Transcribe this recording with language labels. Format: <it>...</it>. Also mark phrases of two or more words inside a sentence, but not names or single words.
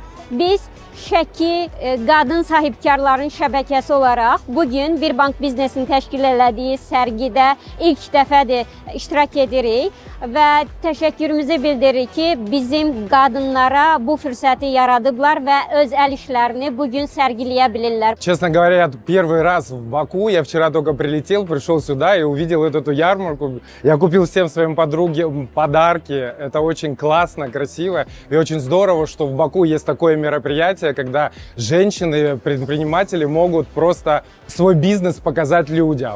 <az>Biz Şəki qadın sahibkarların şəbəkəsi olaraq bugün Birbank Biznesin təşkil elədiyi sərgidə ilk dəfədir iştirak edirik və təşəkkürümüzü bildiririk ki, bizim qadınlara bu fürsəti yaradıblar və öz əl işlərini bugün sərgiləyə bilirlər.</az> <ru>Честно говоря, я первый раз в Баку, я вчера только прилетел, пришел сюда и увидел эту ярмарку. Я купил всем своим подругам подарки, это очень классно, красиво и очень здорово, что в Баку есть такое мероприятие, когда женщины, предприниматели могут просто свой бизнес показать людям.</ru>